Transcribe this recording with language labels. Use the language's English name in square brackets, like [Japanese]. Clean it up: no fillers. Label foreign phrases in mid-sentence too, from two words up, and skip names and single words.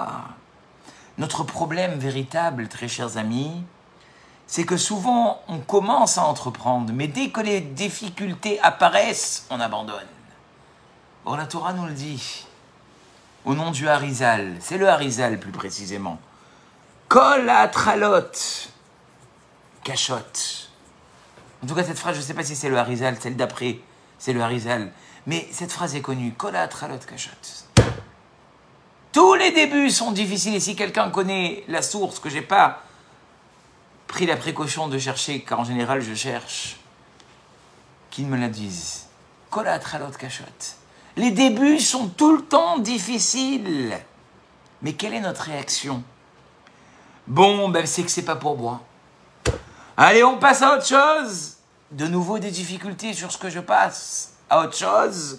[French] Notre problème véritable, très chers amis, c'est que souvent, on commence à entreprendre, mais dès que les difficultés apparaissent, on abandonne. Or, la Torah nous le dit, au nom du Harizal, c'est le Harizal plus précisément. [Hebrew] כל ההתחלות, קשות. [French] En tout cas, cette phrase, je ne sais pas si c'est le Harizal, celle d'après, c'est le Harizal. Mais cette phrase est connue, [Hebrew] כל ההתחלות, קשות. [French] Tous les débuts sont difficiles, et si quelqu'un connaît la source que je n'ai pas pris la précaution de chercher, car en général je cherche, qu'ils me la disent. [Hebrew] כל ההתחלות קשות. [French] Les débuts sont tout le temps difficiles. Mais quelle est notre réaction? Bon, ben c'est que c'est pas pour moi. Allez, on passe à autre chose. De nouveau des difficultés sur ce que je passe à autre chose.